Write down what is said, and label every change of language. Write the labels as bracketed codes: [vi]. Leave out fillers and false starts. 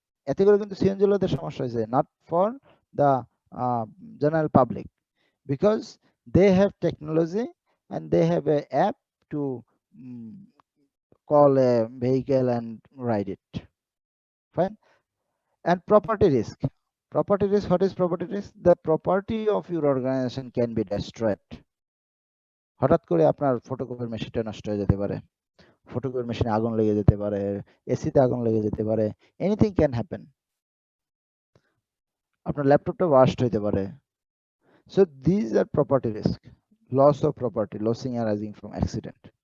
[bn] এতে করে কিন্তু সিএনজিওয়ালাদের সমস্যা হয়েছে, [en] Not for the general public, because they have technology and they have a app to call a vehicle and ride it, fine. And property risk, property risk, what is property risk? The property of your organization can be destroyed. [bn] হঠাৎ করে আপনার ফটোকপির মেশিনটা নষ্ট হয়ে যেতে পারে, ফটোকপির মেশিনে আগুন লেগে যেতে পারে, এসিতে আগুন লেগে যেতে পারে, [en] Anything can happen. [bn] আপনার ল্যাপটপটা ওয়াস্ট হইতে পারে। [en] So this are property risk, loss of property, losing arising from accident.